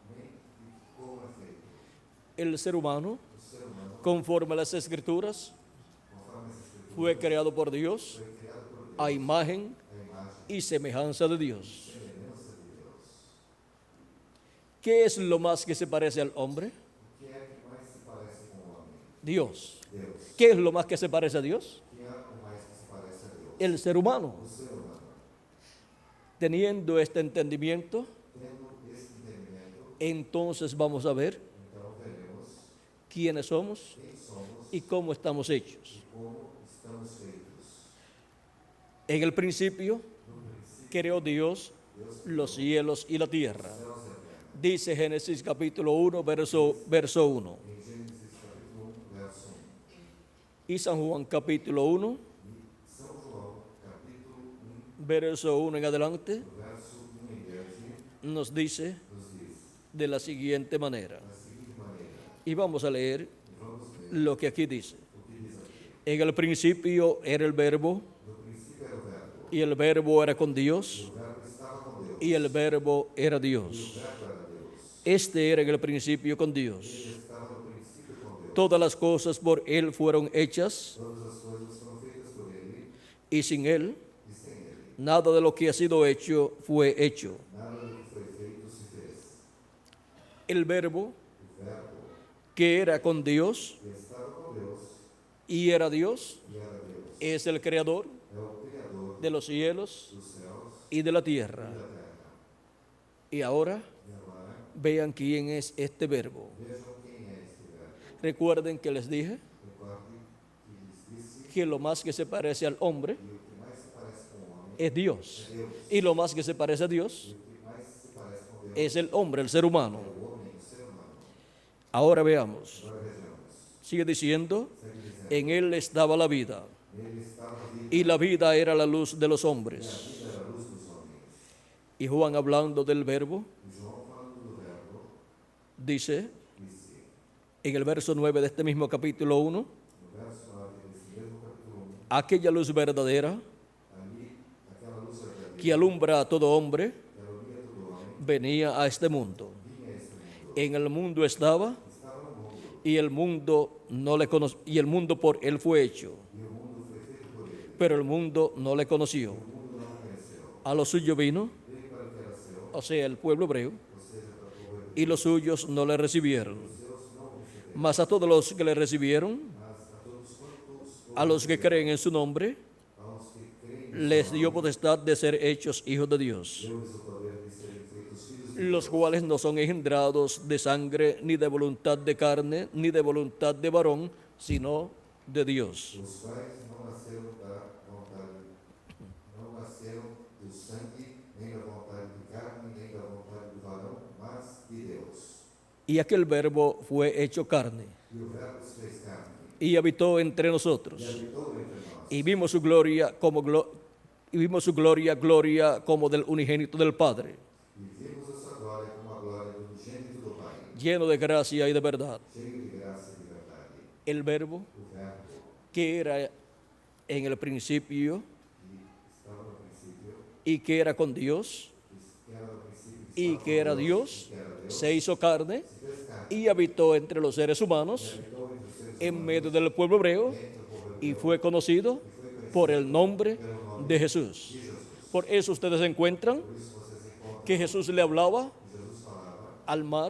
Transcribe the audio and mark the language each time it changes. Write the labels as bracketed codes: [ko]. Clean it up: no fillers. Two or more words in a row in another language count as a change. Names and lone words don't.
[es] El ser humano, conforme a las Escrituras, fue creado por Dios a imagen y semejanza de Dios. ¿Qué es lo más que se parece al hombre? [pt] O que é que mais se parece com o homem? [es] Dios. [pt] Deus. [es] ¿Qué es lo más que se parece a Dios? [pt] O que é o mais que se parece a Deus? [es] El ser humano. [pt] O ser humano. [es] Teniendo este entendimiento, [pt] Tendo esse entendimento, [es] entonces vamos a ver [pt] então veremos [es] quiénes somos [pt] quem somos [es] y cómo estamos hechos. [pt] e como estamos feitos. [es] En el principio, creó Dios los cielos y la tierra. Dice Génesis capítulo 1, verso 1. [pt] Em Gênesis capítulo 1, verso 1. [es] Y San Juan capítulo 1, [pt] São João capítulo 1, [es] verso 1 en adelante, [pt] verso 1 em diante, [es] nos dice [pt] nos diz [es] de la siguiente manera. [pt] da seguinte maneira. [es] Y vamos a leer [pt] E vamos ler [es] lo que aquí dice. [pt] o que diz aqui. [es] En el principio era el verbo, [pt] No princípio era o verbo. [es] y el verbo era con Dios, [pt] O verbo estava com Deus. [es] y el verbo era [pt] E o [es] Dios. [pt] verbo era Deus. [es] Este era en el principio con Dios. [pt] Ele estava no princípio com Deus. [es] Todas las cosas por Él fueron hechas, [pt] Todas as coisas foram feitas por Ele, [es] y sin Él [pt] e sem Ele, [es] nada de lo que ha sido hecho fue hecho. [pt] nada do que foi feito se fez. [es] El Verbo, [pt] O Verbo [es] que era con Dios [pt] que estava com Deus [es] y era Dios, [pt] e era Deus, [es] es el Creador [pt] é o Criador [es] de los cielos [pt] dos céus [es] y de la [pt] e [es] tierra. [pt] da terra. [es] Y ahora [pt] E agora, [es] vean quién es este Verbo. [pt] vejam quem é este Verbo. [es] Recuerden que les dije [pt] Recordem que lhes disse [es] que lo más que se parece al hombre [pt] que o que mais se parece com o homem [es] es Dios. [pt] é Deus, [es] Y lo más que se parece a Dios [pt] e o que mais se parece com Deus [es] es el hombre, el ser humano. [pt] é o homem, o ser humano. [es] Ahora veamos. [pt] Agora vejamos. [es] Sigue diciendo, [pt] Segue dizendo, [es] en Él estaba la vida, [pt] nele estava a vida, [es] y la vida era la luz de los [pt] e a [es] hombres. [pt] vida era a luz dos homens. [es] Y Juan, hablando del Verbo, [pt] E João, falando do Verbo, [es] dice [pt] disse, [es] en el verso 9 de este mismo capítulo 1, [pt] no verso 9 desse mesmo capítulo 1, [es] aquella luz verdadera [pt] ali, aquela luz verdadeira [es] que alumbra a todo hombre [pt] que alumia todo homem, [es] venía a este mundo. [pt] vinha a este mundo. [es] En el mundo estaba, [pt] Estava no mundo, [es] y el mundo no le conoció, y el mundo por él fue hecho, [pt] e o mundo foi feito por ele. [es] pero el mundo no le conoció. [pt] O mundo não o conheceu. [es] A lo suyo vino, [pt] Veio para o que era seu, [es] o sea, el pueblo hebreo, [pt] ou seja, para o povo hebreu. [es] y los suyos no le recibieron. [pt] Os seus não o receberam, [es] Mas a todos los que le recibieron, [pt] mas a todos quantos [es] a los que creen en su nombre, [pt] aos que creem, [es] les dio potestad de ser hechos hijos de Dios, [pt] deu-lhes o poder de serem feitos filhos de [es] los cuales no son engendrados de sangre, ni de voluntad de carne, ni de voluntad de varón, sino de Dios. [pt] os quais não nasceram da vontade, não nasceram do sangue, nem da vontade de carne, nem da vontade do varão, mas de Deus. [es] Y aquel verbo fue hecho carne, [pt] E o Verbo se fez carne, [es] y habitó entre nosotros, [pt] e habitou entre nós, [es] y vimos su gloria gloria como del unigénito del Padre, [pt] e vimos a sua glória como a glória do unigênito do Pai, [es] lleno de gracia y de verdad. [pt] cheio de graça e de verdade. [es] El verbo [pt] O Verbo [es] que era en el principio [pt] que estava no princípio, [es] y que era con Dios [pt] que era no princípio, [es] y que era Dios, [pt] que era Deus, [es] se hizo carne [pt] se fez carne, [es] y habitó entre los seres humanos [pt] habitou entre os seres [es] en medio del pueblo hebreo y fue conocido por el nombre de Jesús. Por eso ustedes encuentran que Jesús le hablaba al mar,